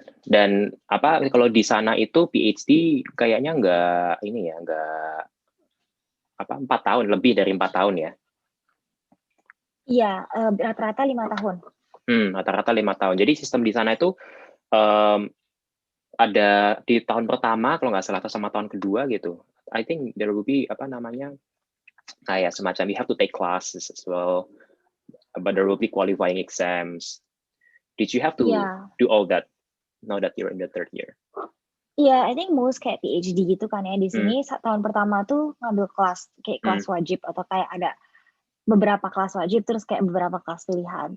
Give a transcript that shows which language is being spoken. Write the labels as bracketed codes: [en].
[id] Dan kalau di sana itu PhD kayaknya nggak 4 tahun, lebih dari 4 tahun ya? Iya, rata-rata 5 tahun. Rata-rata 5 tahun. Jadi sistem di sana itu ada di tahun pertama kalau nggak salah atau sama tahun kedua gitu. [en] I think there will be [id] kayak semacam [en] you have to take classes as well, but there will be qualifying exams. Did you have to do all that now that you're in the third year? [id] Iya, [en] I think most [id] kayak PhD gitu kan ya. Di sini tahun pertama tuh ngambil kelas, kayak kelas wajib atau kayak ada beberapa kelas wajib, terus kayak beberapa kelas pilihan.